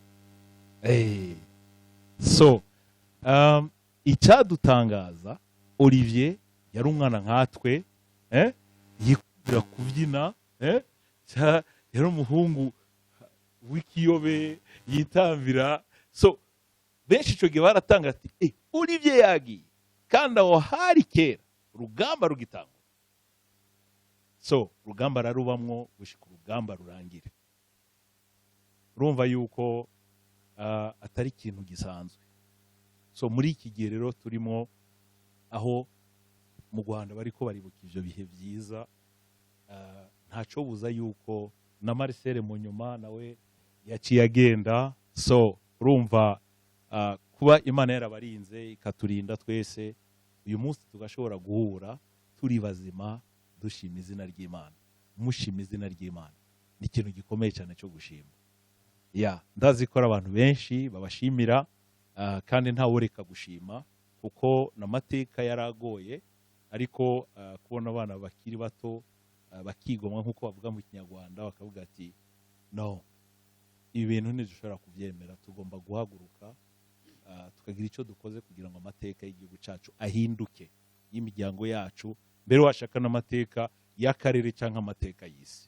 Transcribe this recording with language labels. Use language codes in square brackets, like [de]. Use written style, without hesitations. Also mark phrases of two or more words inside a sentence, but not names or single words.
[rw] So icyadutangaza, Olivier yari umwana nkatwe, yikubira kubyina, yari umuhungu w'ikiyobe yitambira. So benshi icyo gihe baratanga ati Olivier yagiye, kandi aho hari kera urugamba rugitangwa. [rn] So urugamba rarubamwo gushika urugamba rurangire. Urumva yuko atari ikintu gisanzwe. So muri iki gihe rero turimo, aho mu Rwanda bariko baribuka ivyo bihe byiza, ntaco buza yuko na Marcel mu nyuma nawe yaciye agenda. [rw] So urumva kuba Imana yarabarinze ikaturinda twese, uyu munsi tugashobora guhura turi bazima dushima izina ry'Imana, mushima izina ry'Imana, ni ikintu gikomeye cyane cyo gushima. Ndazi ko abantu benshi babashimira, kandi ntawe ureka gushima, kuko n'amateka yaragoye, ariko kubona abana bakiri bato bakigomwa nk'uko bavuga mu Kinyarwanda, bakavuga ati no, ibi bintu ntidushobora kubyemera, tugomba guhaguruka tukagira icyo dukoze kugira ngo amateka y'igihugu cyacu ahinduke, y'imiryango yacu, mbere washaka n'amateka y'akarere cyangwa amateka y'isi.